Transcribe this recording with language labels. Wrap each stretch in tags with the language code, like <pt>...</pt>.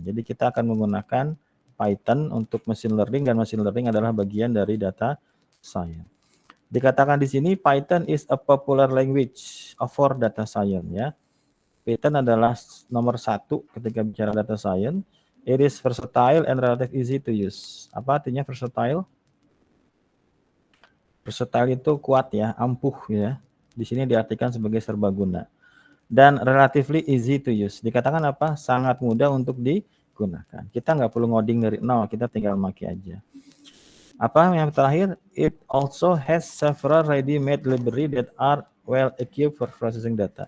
<id>Jadi kita akan menggunakan Python untuk machine learning, dan machine learning adalah bagian dari data science. Dikatakan di sini</id> <en>Python is a popular language for data science ya.</en> <id>Python adalah nomor 1 ketika bicara data science.</id> <en>It is versatile and relatively easy to use.</en> <id>Apa artinya versatile? Versatile itu kuat ya, ampuh ya. Di sini diartikan sebagai serbaguna.</id> <en>Dan relatively easy to use.</en> <id>Dikatakan apa? Sangat mudah untuk digunakan. Kita nggak perlu ngoding dari nol, kita tinggal pakai aja. Apa yang terakhir?</id> <en>It also has several ready-made library that are well equipped for processing data.</en>